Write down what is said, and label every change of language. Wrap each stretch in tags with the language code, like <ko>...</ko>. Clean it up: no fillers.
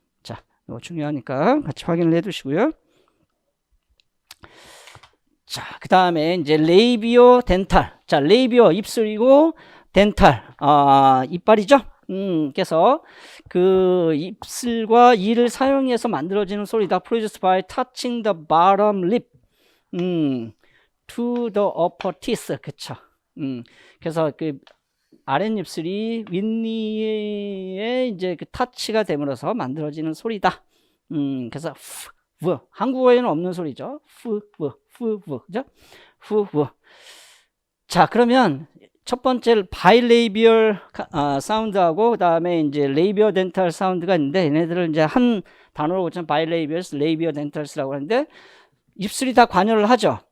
<ko>자, 이거 중요하니까 같이 확인을 해 두시고요. 자, 그 다음에 이제 레이비오 덴탈. 자, 레이비오 입술이고 덴탈 이빨이죠. 그래서 그 입술과 이를 사용해서 만들어지는 소리다.</ko> <en>Produced by touching the bottom lip to the upper teeth.</en> <ko>그쵸. 그래서 그 아랫입술이 윗니에 이제 그 타치가 됨으로써 만들어지는 소리다. 그래서 한국어에는 없는 소리죠. 그죠? 자, 그러면 첫 번째 바이레이비얼 사운드하고 그 다음에 이제 레이비어 덴탈 사운드가 있는데 얘네들을 이제 한 단어로 고치면 바이레이비얼스, 레이비어 덴탈스라고 하는데 입술이 다 관여를 하죠.</ko>